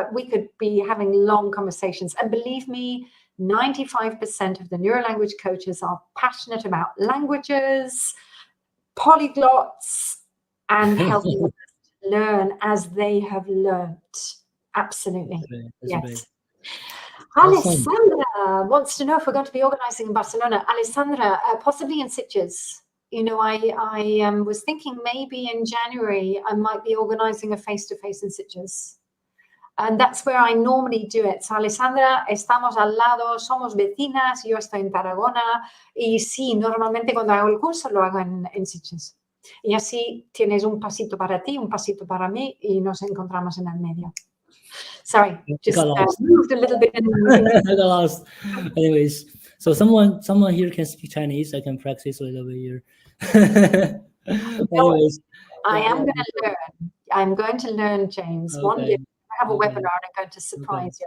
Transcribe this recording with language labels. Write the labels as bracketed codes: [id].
[en] We could be having long conversations. And believe me, 95% of the neurolanguage coaches are passionate about languages, polyglots, and helping them learn as they have learned. Absolutely. Yes. Alessandra wants to know if we're going to be organizing in Barcelona. Alessandra, possibly in Sitges. I was thinking maybe in January I might be organizing a face-to-face in Sitges. And that's where I normally do it. [es] So, Alessandra, estamos al lado, somos vecinas, yo estoy en Tarragona, y sí, normalmente cuando hago el curso lo hago en Sitges. Y así tienes un pasito para ti, un pasito para mí, y nos encontramos en el medio. [en] Sorry, just moved a little bit. I got lost. Anyways, so someone here can speak Chinese. I can practice a little bit here. Anyways, I am going to learn. I'm going to learn, James. Okay. One day I have a webinar and I'm going to surprise you.